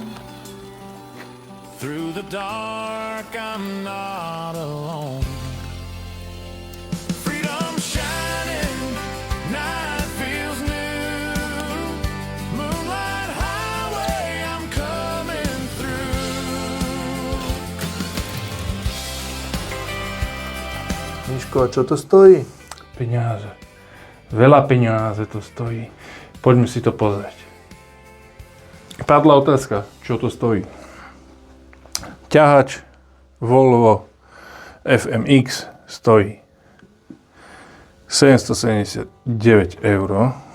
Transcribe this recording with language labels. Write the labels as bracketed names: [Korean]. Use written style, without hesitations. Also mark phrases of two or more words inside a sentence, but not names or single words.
[English] Through the dark, I'm not alone. Freedom shining, night feels new. Moonlight highway, I'm coming through. [Slovak] Miško, a čo to stojí? Peniaze. Veľa peniaze to stojí. Poďme si to pozrieť. Padla otázka, čo to stojí. Ťahač Volvo FMX stojí 779 €.